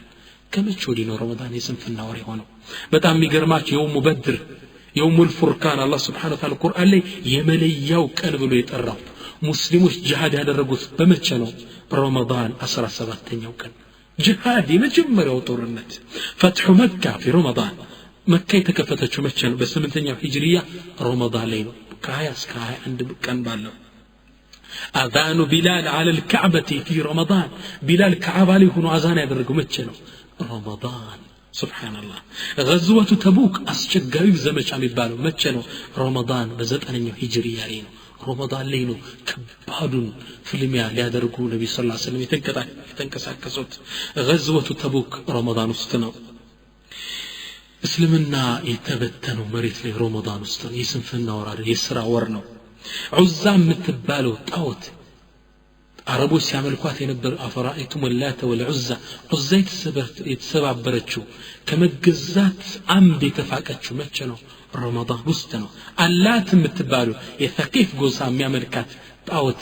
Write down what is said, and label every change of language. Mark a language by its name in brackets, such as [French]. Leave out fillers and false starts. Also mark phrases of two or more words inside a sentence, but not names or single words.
[Amharic] ከመቼ ወዲህ ነው ረመዳን የስንፍና ወር የሆነው በጣም የሚገርማችሁ [Arabic] يوم بدر يوم الفرقان [Amharic] አላህ [Arabic] سبحانه وتعالى [Amharic] ቁርአን ላይ የመለያው ቀን ብሎ የጠራው ሙስሊሞች ጂሃድ ያደረጉት በመቼ ነው ረመዳን 17ኛው ቀን ጂሃድ የመጀመሪያው ጦርነት [Arabic] فتح مكة [Amharic] في ረመዳን መካ የተከፈተችው መቼ ነው በ8ኛው ሂጅሪያ ረመዳን ላይ ነው ከ20 እስከ 21 ቀን ባለው አዛኑ ቢላል [Arabic] على الكعبة في رمضان [Amharic] ቢላል ከዓባ ላይ ሆኖ አዛን ያደረገው መቼ ነው ረመዳን [Arabic] سبحان الله [Amharic] غزوة تبوك አስቸጋሪው ዘመቻ የሚባለው መቼ ነው ረመዳን በ9ኛው ሂጅሪያ ላይ ነው ረመዳን ላይ ነው ከባዱን ፍልሚያ ሊያደርጉ ነብዩ [Arabic] صلى الله عليه وسلم [Amharic] የተንቀሳቀሱት غزوة تبوك ረመዳን ውስጥ ነው እስልምና የተበተነው መሬት ላይ ረመዳን ውስጥ ነው የስንፍና ወር አይደል የሥራ ወር ነው ዑዛ የምትባለው ጣዖት አረቦች ሲያመልኳት የነበር [Arabic] أفرأيتم اللات والعزى [Amharic] ዑዛ የተሰባበረችው ከመገዛት አምድ የተፋቀችው መቼ ነው ረመዳን ውስጥ ነው አላት የምትባለው የሰቂፍ ጎሳ የሚያመልካት ጣዖት